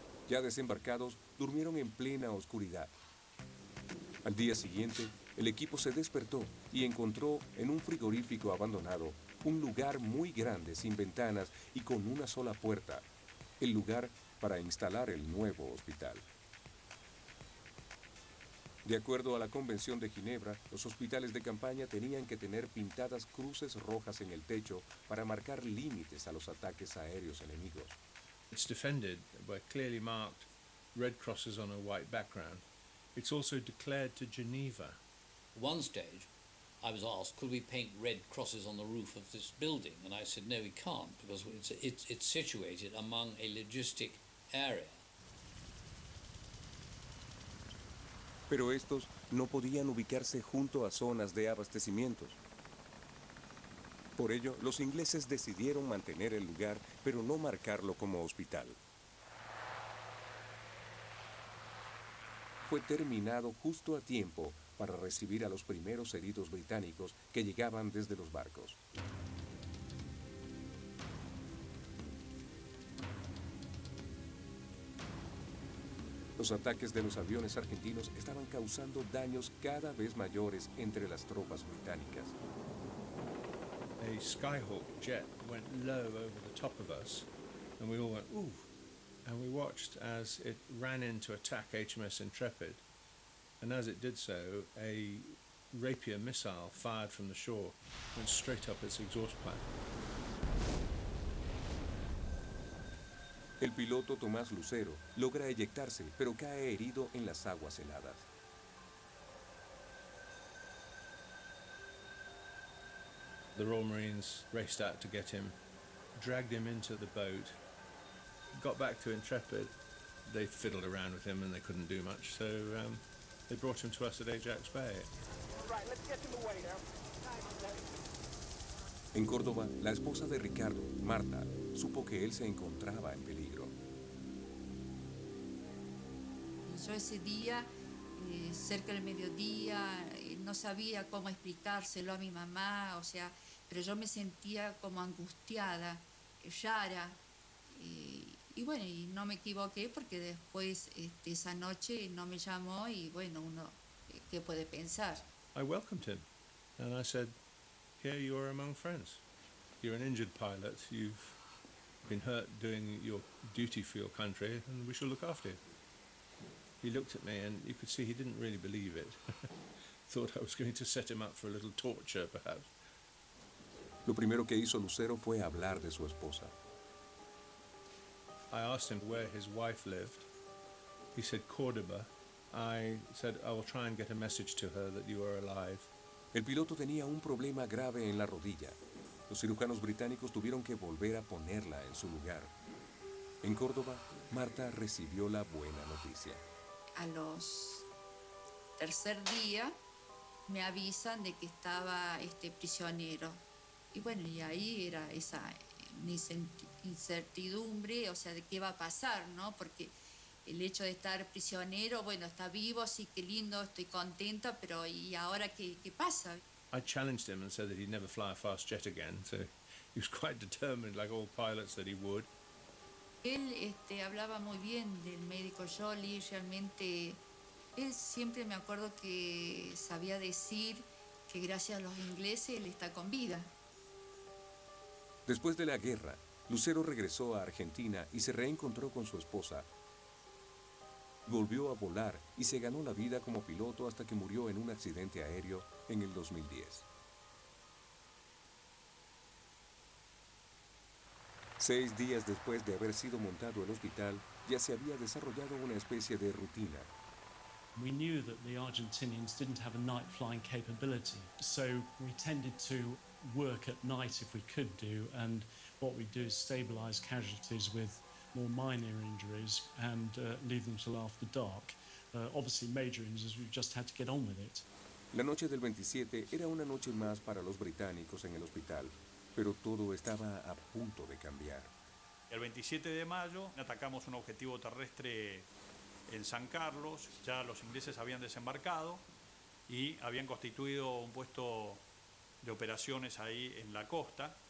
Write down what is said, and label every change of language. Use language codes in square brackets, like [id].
[es] Ya desembarcados, durmieron en plena oscuridad. Al día siguiente, el equipo se despertó y encontró en un frigorífico abandonado un lugar muy grande, sin ventanas y con una sola puerta, el lugar para instalar el nuevo hospital. De acuerdo a la Convención de Ginebra, los hospitales de campaña tenían que tener pintadas cruces rojas en el techo para marcar límites a los ataques aéreos enemigos. [en] It's defended by clearly marked red crosses on a white background. It's also declared to Geneva. At one stage, I was asked, could we paint red crosses on the roof of this building? And I said, no, we can't, because it's situated among a logistic area. [es] Pero estos no podían ubicarse junto a zonas de abastecimientos. Por ello, los ingleses decidieron mantener el lugar, pero no marcarlo como hospital. Fue terminado justo a tiempo para recibir a los primeros heridos británicos que llegaban desde los barcos. Los ataques de los aviones argentinos estaban causando daños cada vez mayores entre las tropas británicas. [en] A Skyhawk jet went low over the top of us, and we all went, ooh, and we watched as it ran in to attack HMS Intrepid, and as it did so, a Rapier missile fired from the shore went straight up its exhaust pipe. [es] El piloto Tomás Lucero logra eyectarse, pero cae herido en las aguas heladas. [en] The Royal Marines raced out to get him, dragged him into the boat, got back to Intrepid. They fiddled around with him and they couldn't do much, so they brought him to us at Ajax Bay. Right, let's get him away now. [es] En Córdoba, la esposa de Ricardo, Marta, supo que él se encontraba en peligro. Yo ese día, cerca del mediodía, no sabía cómo explicárselo a mi mamá, o sea, pero yo me sentía como angustiada, rara, Y bueno, y no me equivoqué porque después esa noche no me llamó y bueno, uno, ¿qué puede pensar? [en] I welcomed him and I said, here you are among friends. You're an injured pilot, you've been hurt doing your duty for your country, and we shall look after you. He looked at me and you could see he didn't really believe it. Thought I was going to set him up for a little torture, perhaps. [es] Lo primero que hizo Lucero fue hablar de su esposa. [en] I asked him where his wife lived. He said Córdoba. I said, I will try and get a message to her that you are alive. [es] El piloto tenía un problema grave en la rodilla. Los cirujanos británicos tuvieron que volver a ponerla en su lugar. En Córdoba, Marta recibió la buena noticia. A los tercer día me avisan de que estaba prisionero. Y bueno, y ahí era esa incertidumbre, o sea, de qué va a pasar, ¿no? Porque el hecho de estar prisionero, bueno, está vivo, sí, qué lindo, estoy contenta, pero ¿y ahora qué pasa? [en] I challenged him and said that he'd never fly a fast jet again, so he was quite determined, like all pilots, that he would. [es] Él hablaba muy bien del médico Joly, realmente, él siempre me acuerdo que sabía decir que gracias a los ingleses él está con vida. Después de la guerra, Lucero regresó a Argentina y se reencontró con su esposa. Volvió a volar y se ganó la vida como piloto hasta que murió en un accidente aéreo en el 2010. 6 días después de haber sido montado el hospital, ya se había desarrollado una especie de rutina. [en] We knew that the Argentinians didn't have a night flying capability, so we tended to work at night if we could do, and what we do is stabilize casualties with more minor injuries and leave them till after dark. Obviously major injuries, we've just had to get on with it. [es] La noche del 27 era una noche más para los británicos en el hospital, pero todo estaba a punto de cambiar. El 27 de mayo atacamos un objetivo terrestre en San Carlos. Ya los ingleses habían desembarcado y habían constituido un puesto de operaciones ahí en la costa.